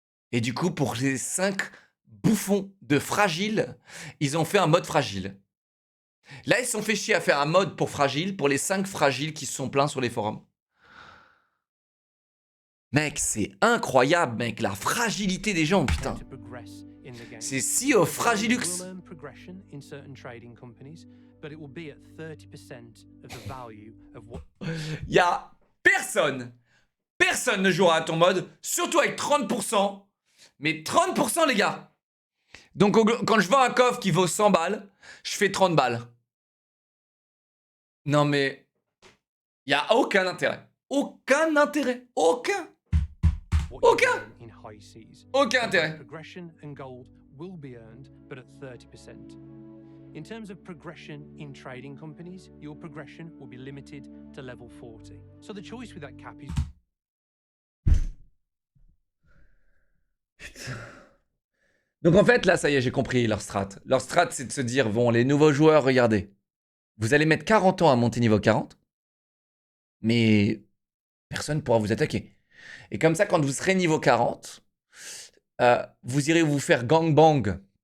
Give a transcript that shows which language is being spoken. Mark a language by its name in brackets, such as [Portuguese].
[French] Et du coup, pour les 5 bouffons de fragile, ils ont fait un mode fragile. Là, ils se sont fait chier à faire un mode pour fragile, pour les 5 fragiles qui se sont plaints sur les forums. Mec, c'est incroyable, mec, la fragilité des gens, putain. [English] to progress in the game. [French] C'est Sea of Fragilux. [English] We'll earn progression in certain trading companies, but it will be at 30% of the value of what [French] Y a personne ne jouera à ton mode, surtout avec 30%. Mais 30% les gars. Donc quand je vends un coffre qui vaut 100 balles, je fais 30 balles. Non mais... Y a aucun intérêt. Aucun intérêt. Aucun. [English] you [French] Aucun. [English] earn in high seas. [French] Aucun [English] Both [French] intérêt. [English] Progression and gold will be earned, but at 30%. In terms of progression in trading companies, your progression will be limited to level 40. So the choice with that cap is [French] Donc en fait, là, ça y est, j'ai compris leur strat. Leur strat, c'est de se dire, bon, les nouveaux joueurs, regardez. Vous allez mettre 40 ans à monter niveau 40, mais personne ne pourra vous attaquer. Et comme ça, quand vous serez niveau 40, vous irez vous faire gangbang.